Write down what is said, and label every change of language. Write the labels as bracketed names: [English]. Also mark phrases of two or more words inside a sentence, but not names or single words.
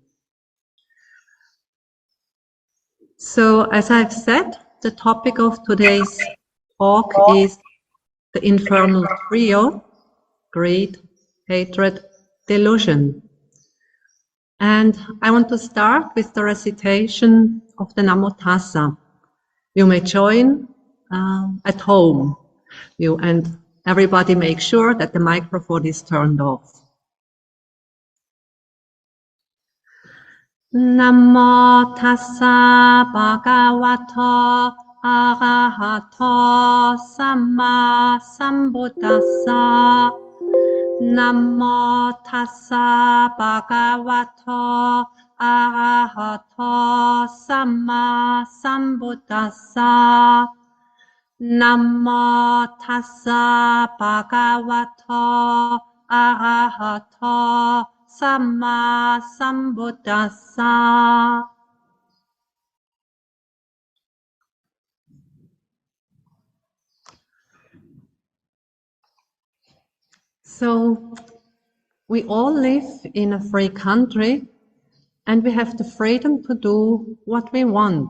[English] So as I've said, the topic of today's talk is the infernal trio: greed, hatred, delusion. And I want to start with the recitation of the Namo Tassa. You may join at home. You and everybody make sure that the microphone is turned off. [Pali] Namo Tassa Bhagavato Arahato Samma Sambuddhassa. Namo Tassa Bhagavato Arahato Samma Sambuddhassa. Namo Tassa Bhagavato Arahato Samma Sambuddhassa. [English] So we all live in a free country and we have the freedom to do what we want.